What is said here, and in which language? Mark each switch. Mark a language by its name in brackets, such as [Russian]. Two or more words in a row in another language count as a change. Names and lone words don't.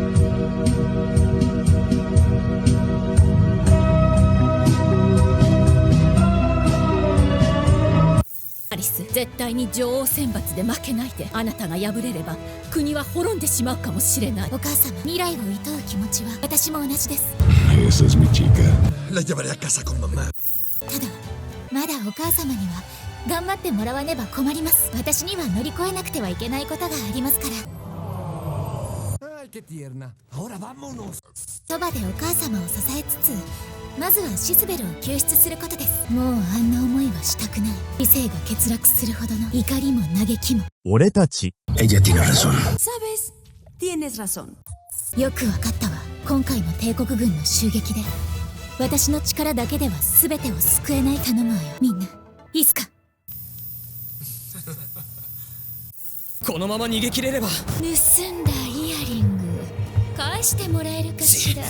[Japanese] アリス、絶対に女王選抜で負けないで。あなたが敗れれば国は滅んでしまうかもしれない。お母様、未来を厭う気持ちは私も同じです。 [Spanish] Esa es mi chica. La llevaré a casa con mamá. [Japanese] ただまだお母様には頑張ってもらわねば困ります。私には乗り越えなくてはいけないことがありますから。 [Spanish] Ay, qué tierna. Ahora vámonos. [Japanese] そばでお母様を支えつつ、まずはシスベルを救出することです。もうあんな思いはしたくない。理性が欠落するほどの怒りも嘆きも。俺たち。 [Spanish] Ella tiene razón. Sabes, tienes razón. [Japanese] よくわかったわ。今回の帝国軍の襲撃で私の力だけでは全てを救えない。頼むわよ、みんな。いいっすか。このまま逃げ切れれば。盗んだイヤリング返してもらえるかしら。